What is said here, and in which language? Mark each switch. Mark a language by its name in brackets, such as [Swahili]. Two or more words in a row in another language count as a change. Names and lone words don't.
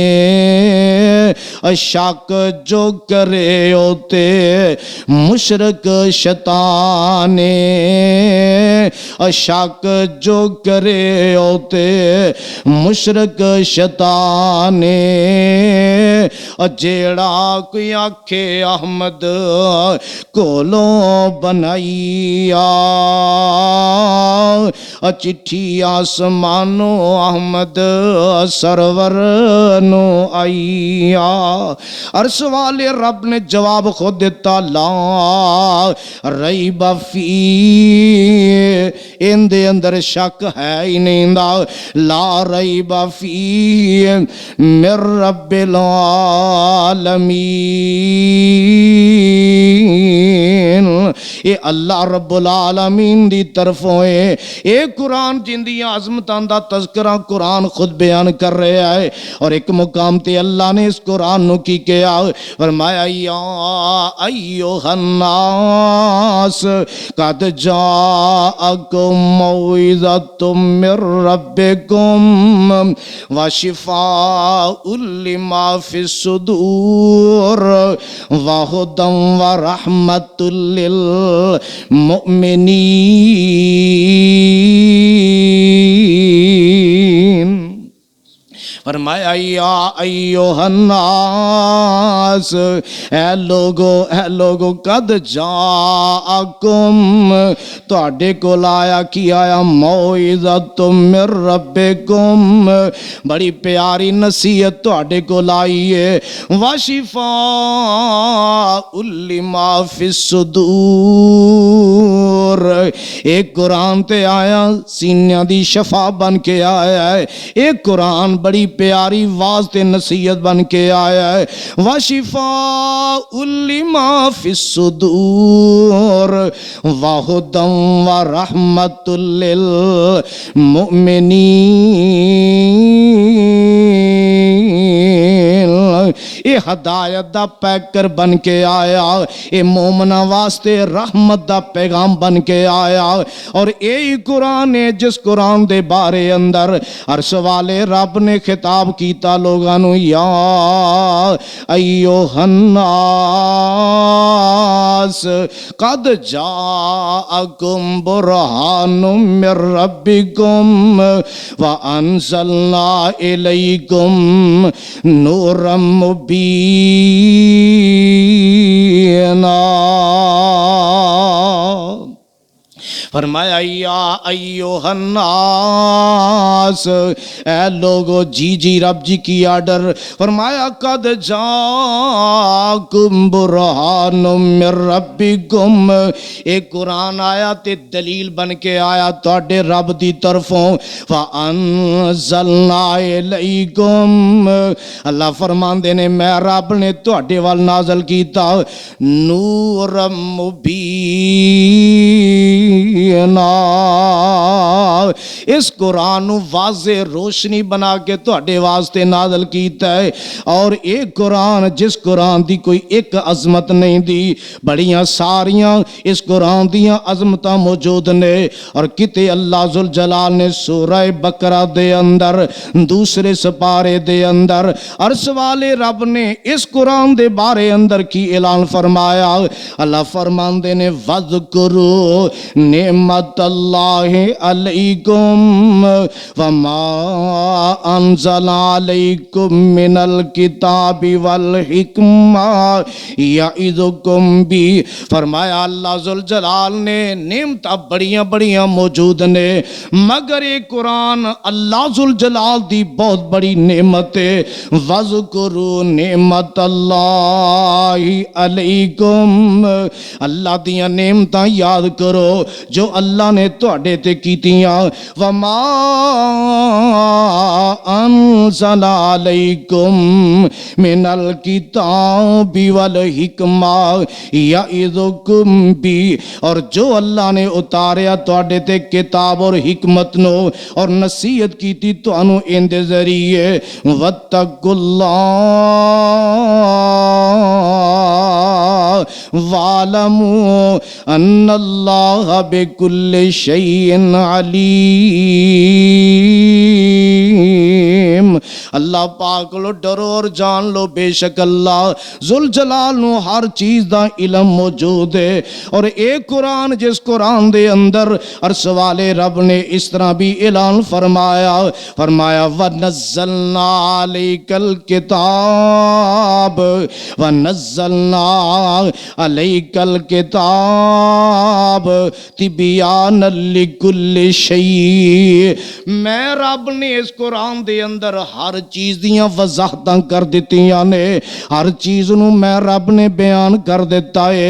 [Punjabi] شک جو کرے ہوتے مشرک شیطان شک جو کرے ہوتے مشرک شیطان جیڑا کوئی آکھے احمد کولوں بنائیا چٹھی آسمانو احمد سرور نو آئیا عرش والے رب نے جواب خود دیتا [Arabic] لا ریب فی [Punjabi] ان دے اندر شک ہے ہی نہیں دا [Arabic] لا ریب فی من رب [Punjabi] العالمین اے اللہ رب العالمین دی طرفوں اے قرآن جن دی عظمتاں دا تذکرہ قرآن خود بیان کر رہا ہے اور ایک مقام تے اللہ نے اس قرآن نو کی کیا فرمایا [Arabic] یا ایوہ الناس قد جاءکم موعظۃ من ربکم وشفاء لما فی الصدور وہدی ورحمۃ [Punjabi] للمؤمنین فرمایا [Arabic] یا ایوہ الناس [Punjabi] اے لوگو [Arabic] قد جاءکم [Punjabi] تواڈے کول آیا کی آیا [Arabic] موعظۃ من ربکم [Punjabi] بڑی پیاری نصیحت تواڈے کول آئی ہے [Arabic] وشفاء لما فی الصدور [Punjabi] ایک قرآن تے آیا سینیاں دی شفا بن کے آیا ہے ایک قرآن بڑی پیاری واز تے نصیحت بن کے آیا ہے [Arabic] وشفاء لما فی الصدور وہدی ورحمۃ [Punjabi] للمؤمنین اے ہدایت دا پیکر بن کے آیا اے مومنہ واسطے رحمت دا پیغام بن کے آیا اور اے قرآن ہے جس قرآن دے بارے اندر عرش والے رب نے خطاب کیتا لوگانو یا [Arabic] ایوہ الناس قد جاءکم برہان من ربکم وانزلنا الیکم نورا [Punjabi] مبینا فرمایا [Arabic] یا ایوہ الناس [Punjabi] اے لوگو جی رب جی کی آرڈر فرمایا قد [Arabic] جاءکم برہان من ربکم [Punjabi] ایک قرآن آیا تے دلیل بن کے آیا تواڈے رب دی طرفوں [Arabic] فانزلنا الیکم [Punjabi] اللہ فرماندے نے میں رب نے تواڈے وال نازل کیتا نور مبین اس قرآن واضح روشنی بنا کے تواڈے واسطے نازل کیتا ہے اور ایک قرآن جس قرآن دی کوئی ایک عظمت نہیں دی بڑیاں ساریاں اس قرآن دیاں عظمتاں موجود نے اور کتے اللہ ذوالجلال نے سورہ بقرہ دے اندر دوسرے سپارے دے اندر عرش والے رب نے اس قرآن دے بارے اندر کی اعلان فرمایا اللہ فرماندے نے [Arabic] وَذْكُرُوا نعمت اللہ علیکم وما انزل علیکم من الکتاب والحکمہ یعظکم [Punjabi] بھی فرمایا اللہ ذوالجلال نے نعمتاں بڑیاں موجود نے مگر ایک قرآن اللہ ذوالجلال دی بہت بڑی نعمت ہے [Arabic] وَذْكُرُوا نعمت اللہ علیکم [Punjabi] اللہ دیاں نعمتاں یاد کرو جو اللہ نے تواڈے تے کیتیاں وما [Arabic] انزل علیکم من الکتاب والحکمہ یعظکم [Punjabi] بھی اور جو اللہ نے اتاریا تواڈے تے کتاب اور حکمت نو اور نصیحت کیتی تانوں ان دے ذریعے [Arabic] واتقوا اللہ وَاعْلَمُوا أَنَّ اللَّهَ بِكُلِّ شَيْءٍ عَلِيمٌ۔ [Punjabi] اللہ پاک لو ڈرو اور جان لو بے شک اللہ ذوالجلال نو ہر چیز دا علم موجود ہے۔ اور ایک قرآن جس قرآن دے اندر عرش والے رب نے اس طرح بھی اعلان فرمایا [Arabic] وَنَزَّلْنَا عَلَيْكَ الْكِتَابَ وَنَزَّلْنَا عَلَيْكَ الْكِتَابَ تِبْيَانًا لِكُلِّ شَيْءٍ۔ [Punjabi] میں رب نے اس قرآن دے اندر ہر چیز دیاں وضاحتاں کر دیتیاں نے، ہر چیز نو میں رب نے بیان کر دیتا ہے۔